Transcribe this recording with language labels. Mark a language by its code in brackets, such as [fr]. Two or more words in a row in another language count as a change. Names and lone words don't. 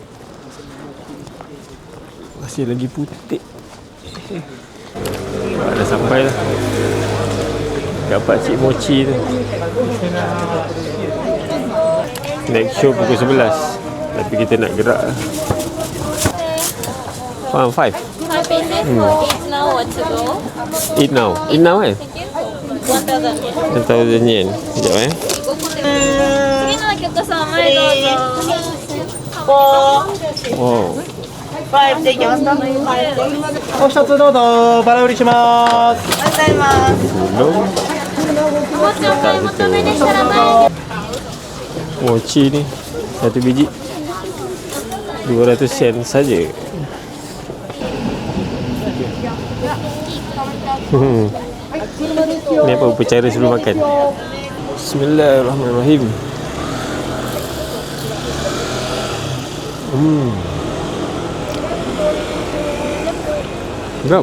[ms] Masih lagi putih. Dah sampai lah kat Pakcik Mochi tu. [en] Next show [ms] pukul 11. Tapi kita nak gerak lah. 5. [en] 5 pieces for eat now or to go. Eat now [ms] kan? 1,000 yen. 1,000 yen. Sekejap [ja] 次のお客様へどうぞ。 Oh. 5でいきますか。もう一つどうぞバラ売りします。ありがとうございます。 [ms] Belum. [ja] お持ちお買い求めでしたら前に。 [ms] Mochi ni satu biji 200 sen saja. Ni apa upacara sebelum makan? [ar] Bismillahirrahmanirrahim. [ms] Sedap.